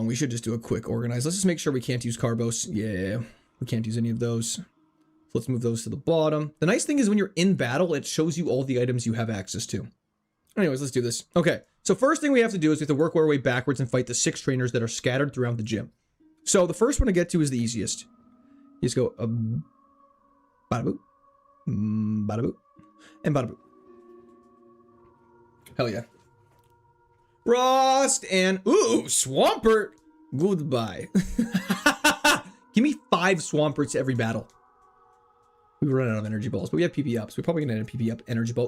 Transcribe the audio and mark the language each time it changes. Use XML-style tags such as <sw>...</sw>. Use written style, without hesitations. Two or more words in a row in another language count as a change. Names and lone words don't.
<en>We should just do a quick organize. Let's just make sure we can't use Carbos. Yeah, we can't use any of those. So let's move those to the bottom. The nice thing is when you're in battle, it shows you all the items you have access to. Anyways, let's do this. Okay, so first thing we have to do is we have to work our way backwards and fight the 6 trainers that are scattered throughout the gym. So the first one to get to is the easiest. You just go bada boop, bada boop, and bada boop. Hell yeah. Rost and ooh, Swampert. Goodbye. Give me 5 Swamperts every battle. We run out of energy balls, but we have PP ups. We're probably gonna end a PP up energy ball.</en>